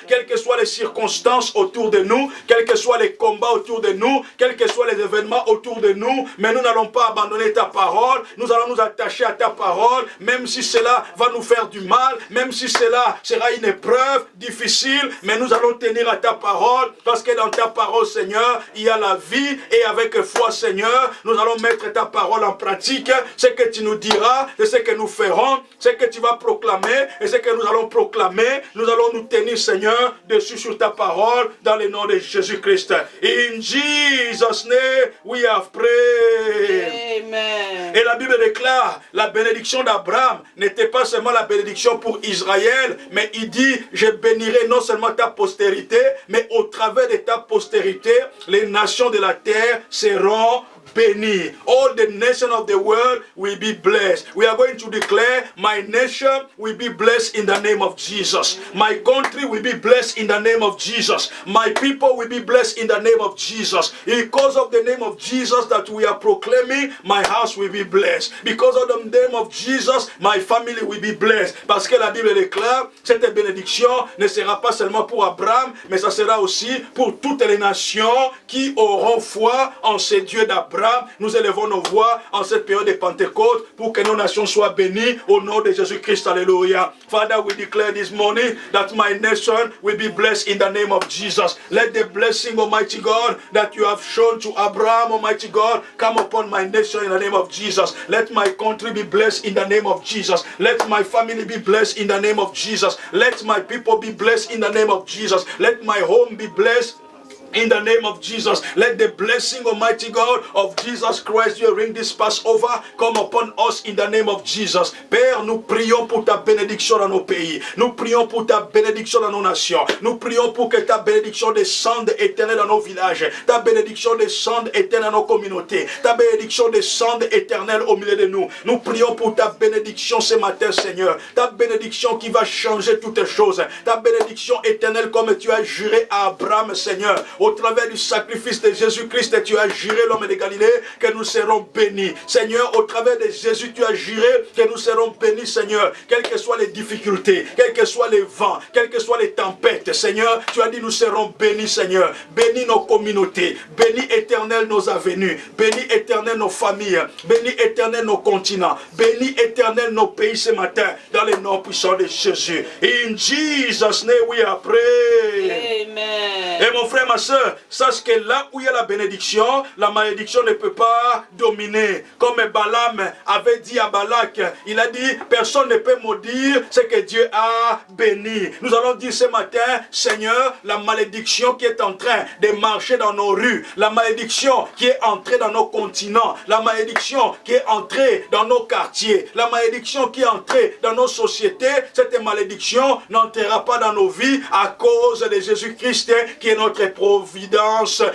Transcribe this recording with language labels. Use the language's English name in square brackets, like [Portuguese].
[French] Quelles que soient les circonstances autour de nous. Quels que soient les combats autour de nous, quels que soient les événements autour de nous, mais nous n'allons pas abandonner ta parole, nous allons nous attacher à ta parole, même si cela va nous faire du mal, même si cela sera une épreuve difficile, mais nous allons tenir à ta parole, parce que dans ta parole, Seigneur, il y a la vie, et avec foi, Seigneur, nous allons mettre ta parole en pratique. Ce que tu nous diras, c'est ce que nous ferons, ce que tu vas proclamer, et ce que nous allons proclamer, nous allons nous tenir, Seigneur, dessus sur ta parole, dans le nom de Jésus-Christ. [English] In Jesus' name we have prayed. Amen. [French] Et la Bible déclare, la bénédiction d'Abraham n'était pas seulement la bénédiction pour Israël, mais il dit, je bénirai non seulement ta postérité, mais au travers de ta postérité, les nations de la terre seront bénis. [English] All the nations of the world will be blessed. We are going to declare, my nation will be blessed in the name of Jesus. My country will be blessed in the name of Jesus. My people will be blessed in the name of Jesus. Because of the name of Jesus that we are proclaiming, my house will be blessed. Because of the name of Jesus, my family will be blessed. [French] Parce que la Bible déclare, cette bénédiction ne sera pas seulement pour Abraham, mais ça sera aussi pour toutes les nations qui auront foi en ce Dieu d'Abraham. Nous élevons nos voix en cette période de Pentecôte pour que nos nations soient bénies au nom de Jésus-Christ. Alléluia. [English] Father, we declare this morning that my nation will be blessed in the name of Jesus. Let the blessing, Almighty God, that you have shown to Abraham, Almighty God, come upon my nation in the name of Jesus. Let my country be blessed in the name of Jesus. Let my family be blessed in the name of Jesus. Let my people be blessed in the name of Jesus. Let my home be blessed In the name of Jesus, let the blessing, Almighty God, of Jesus Christ during this Passover come upon us in the name of Jesus. [French] Père, nous prions pour ta bénédiction dans nos pays. Nous prions pour ta bénédiction dans nos nations. Nous prions pour que ta bénédiction descende éternelle dans nos villages. Ta bénédiction descende éternelle dans nos communautés. Ta bénédiction descende éternelle au milieu de nous. Nous prions pour ta bénédiction ce matin, Seigneur. Ta bénédiction qui va changer toutes choses. Ta bénédiction éternelle comme tu as juré à Abraham, Seigneur. Au travers du sacrifice de Jésus-Christ, tu as juré, l'homme de Galilée, que nous serons bénis. Seigneur, au travers de Jésus, tu as juré que nous serons bénis, Seigneur. Quelles que soient les difficultés, quels que soient les vents, quelles que soient les tempêtes, Seigneur, tu as dit nous serons bénis, Seigneur. Bénis nos communautés, bénis éternel nos avenues, bénis éternel nos familles, bénis éternel nos continents, bénis éternel nos pays ce matin, dans le nom puissant de Jésus. [English] In Jesus' name we are praying. Amen. [French] Et mon frère, ma soeur, sache que là où il y a la bénédiction, la malédiction ne peut pas dominer. Comme Balaam avait dit à Balak, il a dit, personne ne peut maudire ce que Dieu a béni. Nous allons dire ce matin, Seigneur, la malédiction qui est en train de marcher dans nos rues, la malédiction qui est entrée dans nos continents, la malédiction qui est entrée dans nos quartiers, la malédiction qui est entrée dans nos sociétés, cette malédiction n'entrera pas dans nos vies à cause de Jésus-Christ qui est notre providence.